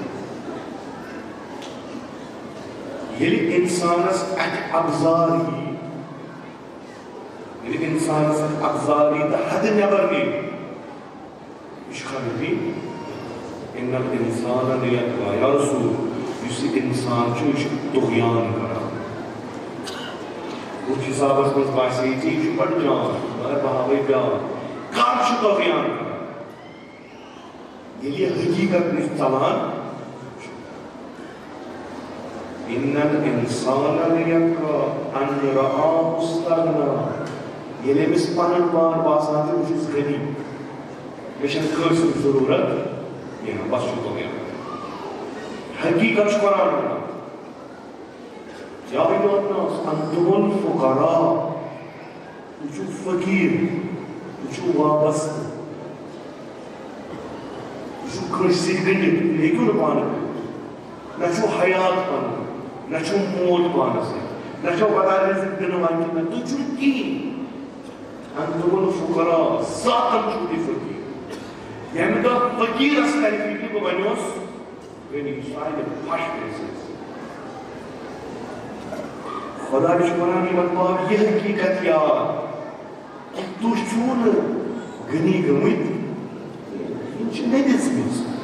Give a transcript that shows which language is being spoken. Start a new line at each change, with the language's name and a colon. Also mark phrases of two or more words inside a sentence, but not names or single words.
Kashmiri: ییٚلہِ اِنسانس اَتھِ ابزار یی ییٚلہِ اِنسانس اَتھِ ابزار یی تہٕ حدٕ نٮ۪بر نیرِ یہِ چھُ خرٲبی
Arabic: اِنَّ الْإِنسَانَ لِیَطْغَىٰ
Kashmiri: یا رسوٗل یُس یہِ اِنسان چھُ یہِ چھُ طغیان کران اُتھ حِسابس منٛز باسے یہِ چھُ بڑٕ جان مگر بہٕ ہاوے بیٛاکھ کر چھُ طغیان کران ییٚلہِ یہِ حقیٖقت نِش ژلان
Arabic: اِنَّ الْإِنسَانَ لِیَطْغَىٰ أَن رَآهُ اسْتَغْنَىٰ
Kashmiri: ییٚلہِ أمِس پنُن پان باسان چھُ بہٕ چھُس غنی مےٚ چھنہٕ کٲنٛسہِ ہٕنٛز ضروٗرت کینٛہہ بس چھُ طغیان حقیٖقت چھُ قرآن وَنان
Arabic: یا أیُّہَا النَّاسُ أَنتُمُ الْفُقَرَاءُ
Kashmiri: تُہۍ چھِو فقیٖر تُہۍ چھِو وابستہٕ تُہۍ چھِو کٲنٛسہِ سۭتۍ گٔنڈِتھ تُہۍ ہیٚکِو نہٕ پانہٕ کٔرِتھ نہ چھُو حیات پنُن نہ چھُو موت پانس سۭتۍ نہ چھو بدل رزق دِنہٕ وٲلۍ کینٛہہ تُہۍ چھِو نہٕ کِہیٖنۍ
Arabic: أنتُمُ الْفُقَرَاءُ
Kashmiri: ذاتن چھِو تُہۍ فقیٖر ییٚمہِ دۄہ فقیٖرس کرِ فِکرِ بہٕ بنیوس غنی سُہ آیہِ نہٕ پھش پیسس خۄدا چھُ ونان یِمن پاو یہِ حقیٖقت یاد کہِ تُہۍ چھِو نہٕ غنی گٔمٕتۍ یِم چھِ نٔدِژمٕژ